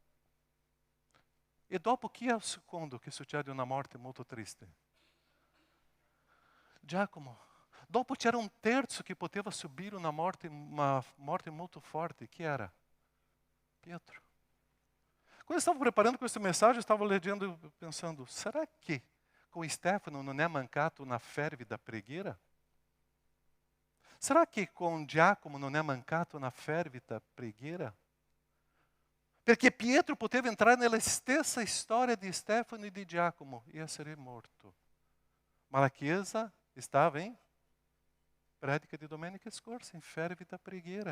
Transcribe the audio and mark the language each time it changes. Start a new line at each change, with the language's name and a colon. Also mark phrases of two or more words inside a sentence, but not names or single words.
Italian: E dopo chi è il secondo che succede una morte molto triste? Giacomo. Dopo c'era un terzo che poteva subire una morte molto forte. Chi era? Pietro. Quando stavo preparando questo messaggio, stavo leggendo e pensando:
Portuguese: será que com
Italian: Stefano non è mancato una fervida preghiera?
Portuguese: Será que com
Italian: Giacomo non è mancata una fervida preghiera? Perché Pietro poteva entrare nella stessa storia di Stefano e di Giacomo e essere morto. Ma la Chiesa stava in predica di domenica scorsa, in fervida preghiera.